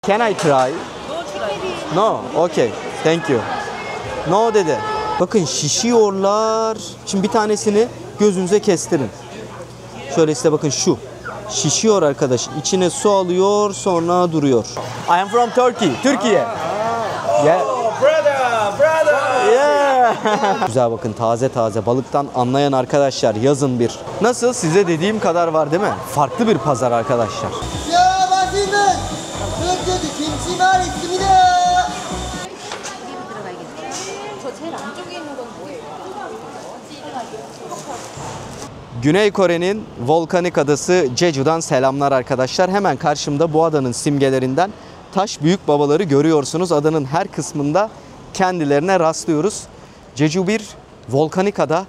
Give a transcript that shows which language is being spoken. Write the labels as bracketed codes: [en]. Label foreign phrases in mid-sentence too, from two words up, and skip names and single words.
[en] Can I try? No, okay. Thank you. [tr] No dedi. Bakın şişiyorlar. Şimdi bir tanesini gözünüze kestirin. Şöyle size bakın şu. Şişiyor arkadaş. İçine su alıyor, sonra duruyor. [en] I am from Turkey. Türkiye. Yeah. Brother. Yeah. [tr] Güzel bakın, taze taze. Balıktan anlayan arkadaşlar yazın bir. Nasıl? Size dediğim kadar var değil mi? Farklı bir pazar arkadaşlar. [ko] Ya 맛있는 흑돼지 김치만 있습니다. 저 제일 안쪽에 있는 건 뭐예요? [tr] Güney Kore'nin volkanik adası Jeju'dan selamlar arkadaşlar. Hemen karşımda bu adanın simgelerinden taş büyük babaları görüyorsunuz. Adanın her kısmında kendilerine rastlıyoruz. Jeju bir volkanik ada.